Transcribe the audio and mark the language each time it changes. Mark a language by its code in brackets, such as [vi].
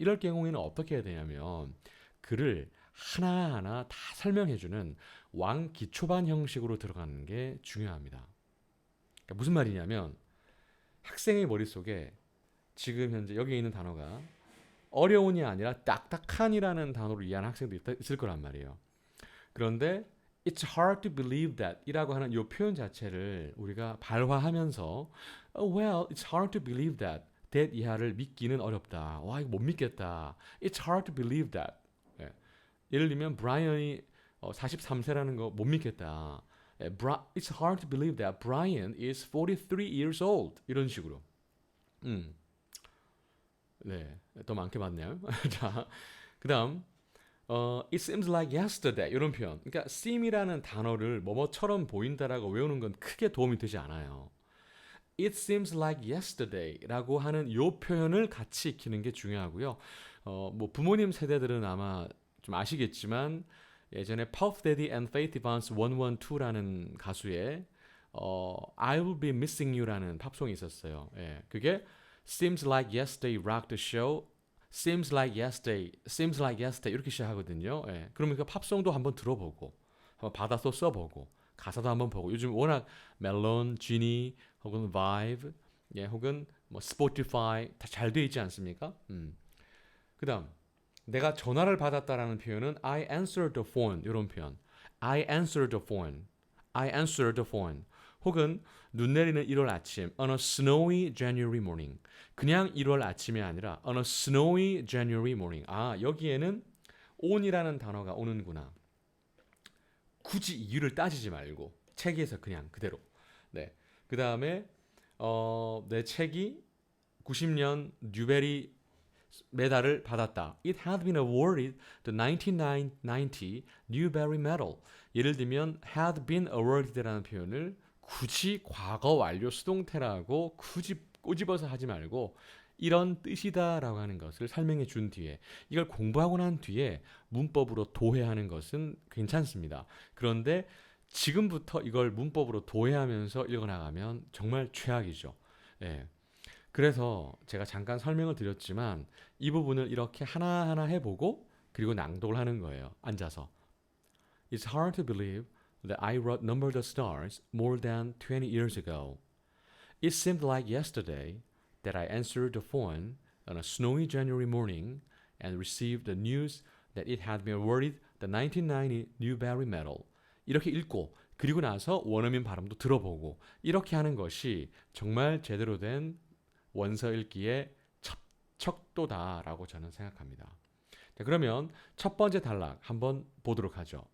[ko] 이럴 경우에는 어떻게 해야 되냐면 글을 하나하나 다 설명해주는 왕기초반 형식으로 들어가는 게 중요합니다. 그러니까 무슨 말이냐면 학생의 머릿속에 지금 현재 여기 있는 단어가 어려운이 아니라 딱딱한이라는 단어로 이해하는 학생도 있을 거란 말이에요. 그런데 [en] It's hard to believe that [ko] 이라고 하는 이 표현 자체를 우리가 발화하면서 [en] Well, it's hard to believe that that [ko] 이하를 믿기는 어렵다. 와, 이거 못 믿겠다. [en] It's hard to believe that. [ko] 예를 들면 브라이언이 43세라는 거 못 믿겠다. [en] It's hard to believe that Brian is 43 years old. [ko] 이런 식으로. 네, 더 많게 봤네요. 자, 그다음 [en] It seems like yesterday [ko] 이런 표현. 그러니까 seem이라는 단어를 뭐뭐처럼 보인다라고 외우는 건 크게 도움이 되지 않아요. [en] It seems like yesterday [ko] 라고 하는 이 표현을 같이 익히는 게 중요하고요. 뭐 부모님 세대들은 아마 좀 아시겠지만 예전에 Puff Daddy and Faith Evans 112라는 가수의 I Will Be Missing You라는 팝송이 있었어요. 예, 그게 [en] Seems like yesterday rocked the show. Seems like yesterday [ko] 이렇게 시작하거든요. 예, 그러면 그 팝송도 한번 들어보고 한번 받아서 써보고 가사도 한번 보고 요즘 워낙 멜론, 지니 혹은 바이브, 예, 혹은 뭐 스포티파이 다 잘 돼 있지 않습니까? 그다음 내가 전화를 받았다라는 표현은 [en] I answered the phone [ko] 이런 표현. [en] I answered the phone. I answered the phone. [ko] 혹은 눈 내리는 1월 아침 [en] on a snowy January morning. [ko] 그냥 1월 아침이 아니라 [en] on a snowy January morning. [ko] 아, 여기에는 on이라는 단어가 오는구나. 굳이 이유를 따지지 말고 책에서 그냥 그대로. 네. 그다음에 내 책이 90년 뉴베리 메달을 받았다. [en] It had been awarded the 1990 Newbery Medal. [ko] 예를 들면 [en] had been awarded [ko] 라는 표현을 굳이 과거 완료 수동태라고 굳이 꼬집어서 하지 말고 이런 뜻이다라고 하는 것을 설명해 준 뒤에 이걸 공부하고 난 뒤에 문법으로 도해하는 것은 괜찮습니다. 그런데 지금부터 이걸 문법으로 도해하면서 읽어나가면 정말 최악이죠. 예. 그래서 제가 잠깐 설명을 드렸지만 이 부분을 이렇게 하나하나 해보고 그리고 낭독을 하는 거예요. 앉아서. [en] It's hard to believe that I wrote Number the Stars more than 20 years ago. It seemed like yesterday that I answered the phone on a snowy January morning and received the news that it had been awarded the 1990 Newbery Medal. [ko] 이렇게 읽고 그리고 나서 원어민 발음도 들어보고 이렇게 하는 것이 정말 제대로 된 원서 읽기의 척도다라고 저는 생각합니다. 자, 그러면 첫 번째 단락 한번 보도록 하죠.